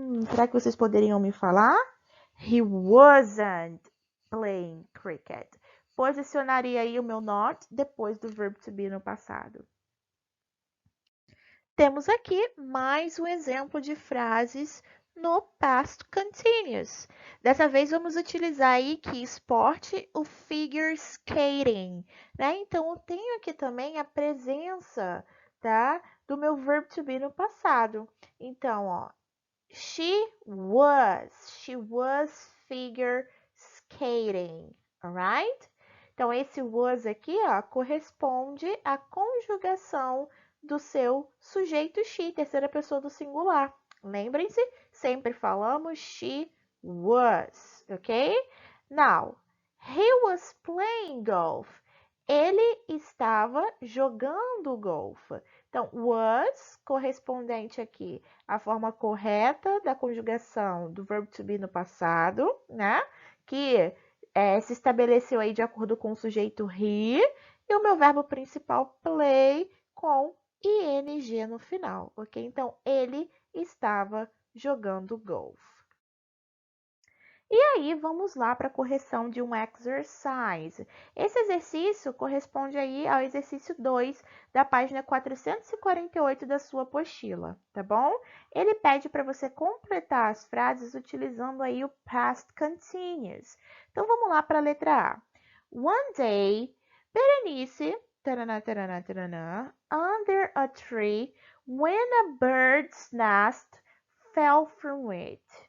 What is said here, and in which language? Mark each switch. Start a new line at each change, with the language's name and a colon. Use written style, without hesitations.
Portuguese: Será que vocês poderiam me falar?
English: He wasn't playing cricket.
Portuguese: Posicionaria aí o meu not depois do verbo to be no passado. Temos aqui mais um exemplo de frases no past continuous. Dessa vez vamos utilizar aí que esporte o figure skating, né? Então eu tenho aqui também a presença, tá, do meu verbo to be no passado.
English: Então, ó, she was figure skating, alright?
Portuguese: Então esse was aqui, ó, corresponde à conjugação do seu sujeito she, terceira pessoa do singular. Lembrem-se, sempre falamos she was, ok?
English: Now, he was playing golf.
Portuguese: Ele estava jogando golfe. Então, was, correspondente aqui à forma correta da conjugação do verbo to be no passado, né? Que se estabeleceu aí de acordo com o sujeito he, e o meu verbo principal play com ing no final, ok? Então, ele estava jogando golfe. E aí, vamos lá para a correção de um exercise. Esse exercício corresponde aí ao exercício 2 da página 448 da sua apostila, tá bom? Ele pede para você completar as frases utilizando aí o past continuous. Então, vamos lá para a letra A.
English: One day, Berenice, tarana, tarana, tarana, under a tree, when a bird's nest fell from it.